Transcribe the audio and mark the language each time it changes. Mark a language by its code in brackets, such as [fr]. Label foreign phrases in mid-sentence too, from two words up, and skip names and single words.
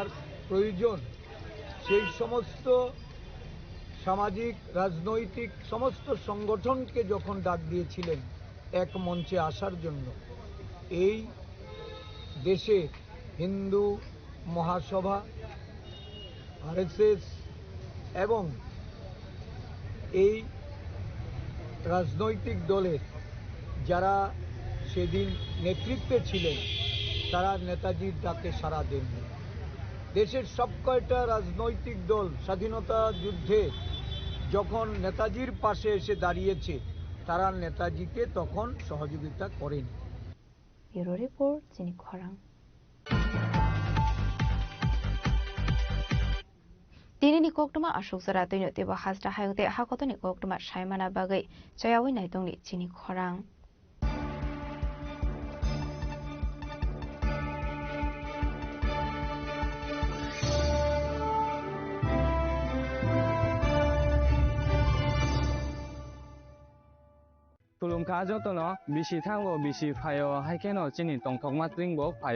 [bn] প্রয়োজন, সেই সমস্ত সামাজিক রাজনৈতিক সমস্ত সংগঠনকে যখন ডাক দিয়েছিলেন এক মঞ্চে আসার জন্য, এই দেশে হিন্দু মহাসভা, আরএসএস এবং এই রাজনৈতিক দলের যারা সেদিন নেতৃত্বে ছিলেন, তারা নেতাজির ডাকে সাড়া দেননি। দেশের সব কয়টা রাজনৈতিক দল স্বাধীনতা যুদ্ধে যখন নেতাজির পাশে এসে দাঁড়িয়েছে, তারা নেতাজিকে তখন সহযোগিতা করেনি। [en] bureau report, [trp] চিনি খরাং। Dinoini kokthoma Ashok jora daino tebo hajra haygote hakotni kokthoma saymana bagwi joyawi naydongni chini khorang. Tulungka jotono bisi thango bisi phayo haikeno chini tongthokma twingbo phayo